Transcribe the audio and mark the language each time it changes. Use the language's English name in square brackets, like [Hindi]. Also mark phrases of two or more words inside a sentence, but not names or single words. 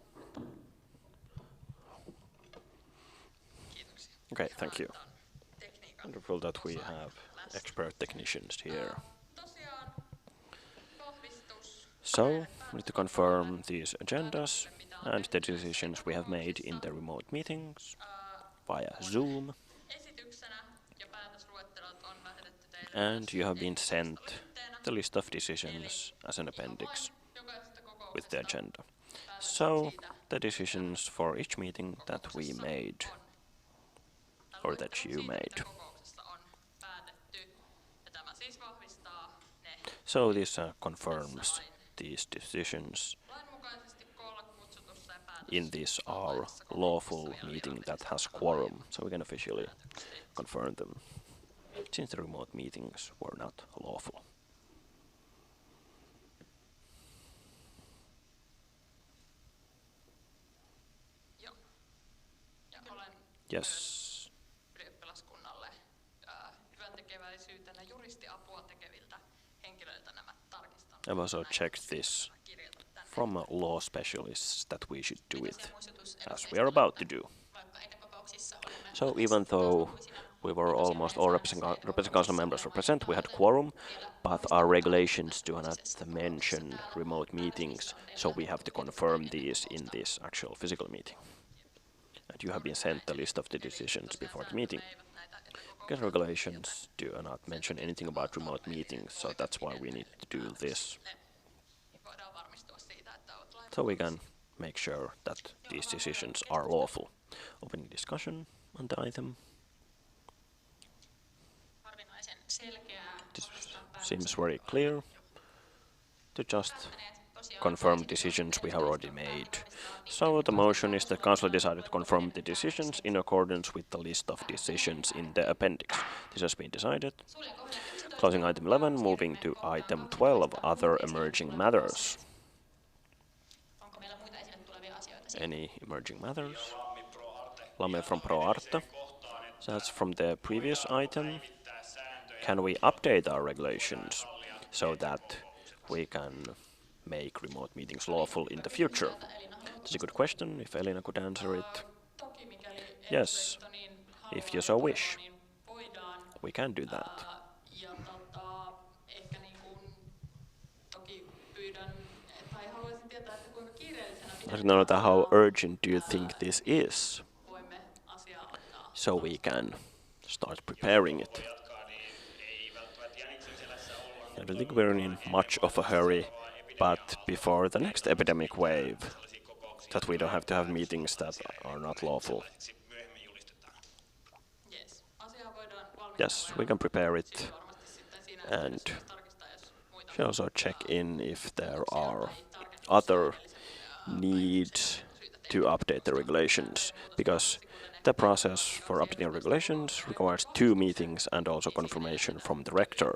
[English] Okay, thank you. Wonderful that we have expert technicians here. [Finnish] Tosiaan vahvistus. [English] So, we need to confirm these agendas and the decisions we have made in the remote meetings via Zoom. [Finnish] Esityksenä ja päätösluettelot on lähetetty teille [English] And you have been sent [Finnish] esitteena. [English] the list of decisions as an appendix [Finnish] Jokaisesta [English] with the [Finnish] kokouksesta [English] agenda. So, the decisions for each meeting that we made, or that you made. [Finnish] kokouksessa on päätetty. Ja tämä siis vahvistaa ne [English] So this confirms these decisions [Finnish] lainmukaisesti koolla kutsutussa ja [English] in this our lawful meeting that has quorum. So we can officially confirm them, since the remote meetings were not lawful. [Finnish] Joo. Ja olen [English] Yes. [Finnish] ylioppilaskunnalle hyväntekeväisyytenä juristiapua tekeviltä henkilöiltä nämä tarkistanut. [English] I've also checked this from law specialists that we should do it as we are about to do. So even though we were almost all representing council members were present, we had quorum, but our regulations do not mention remote meetings, so we have to confirm these in this actual physical meeting. And you have been sent the list of the decisions before the meeting. Because regulations do not mention anything about remote meetings, so that's why we need to do this. So we can make sure that these decisions are lawful. Opening discussion on the item. [Finnish] Harvinaisen selkeää. [English] This seems very clear to just confirm decisions we have already made. So the motion is that Council decided to confirm the decisions in accordance with the list of decisions in the appendix. This has been decided. Closing item 11, moving to item 12, other emerging matters. [Finnish] Onko meillä muita esille tulevia asioita? [English] Any emerging matters? Lame from Pro Arte. So that's from the previous item. Can we update our regulations so that we can make remote meetings lawful in the future? That's a good question, if Elina could answer it. Yes, if you so wish, we can do that. [Finnish] Ja ehkä niin kuin toki pyydän, tai haluaisin tietää, että kuinka kiireellisenä [English] I don't know how urgent do you think this is, [Finnish] voimme asiaa ottaa. [English] so we can start preparing it. I don't think we're in much of a hurry, but before the next epidemic wave, that we don't have to have meetings that are not lawful. Yes. [Finnish] Asiaa voidaan valmistella. [English] Yes, we can prepare it, and we also check in if there are other needs to update the regulations, because the process for updating regulations requires 2 meetings and also confirmation from the rector.